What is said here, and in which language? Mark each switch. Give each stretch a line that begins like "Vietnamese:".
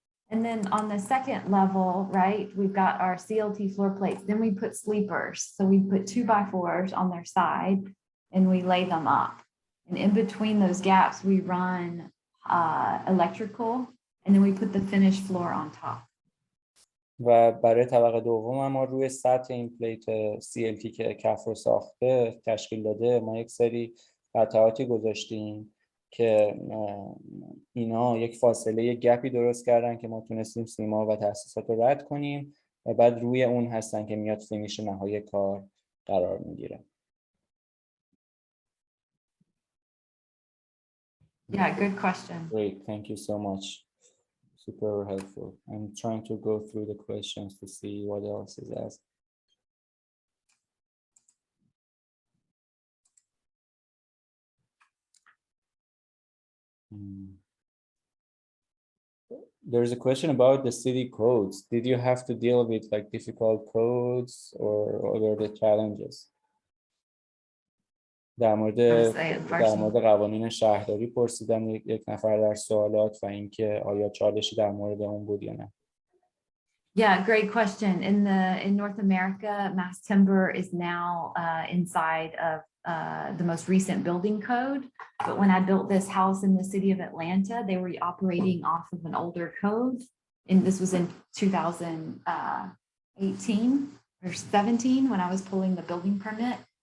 English: And then on the second level, right, we've got our CLT floor plates. Then we put sleepers. So we put 2x4s on their side and we lay them up. And in between those gaps, we run electrical and then we put the finished floor on top.
Persian: و برای طبقه دوم ما روی سطح این پلیت CLT که کف رو ساخته تشکیل داده ما یک سری قطعاتی گذاشتیم که اینا یک فاصله، یک گپی درست کردن که ما تونستیم سیما و تأسیسات رو رد کنیم و بعد روی اون هستن که میاد فینیش نهایی کار قرار میگیره.
English: Yeah, good question. Great, thank you so much. super helpful. I'm trying to go through the questions to see what else is asked. There's a question about the city codes. Did you have to deal with like difficult codes or were the challenges?
Persian: در مورد قوانین شهرداری پرسیدم یک نفر در سوالات و اینکه آیا چالشی در مورد اون بود یا نه.
English: Yeah, great question. In North America, mass timber is now inside of the most recent building code. But when I built this house in the city of Atlanta, they were operating off of an older code. And this was in 2018 or 17 when I was pulling the building permit.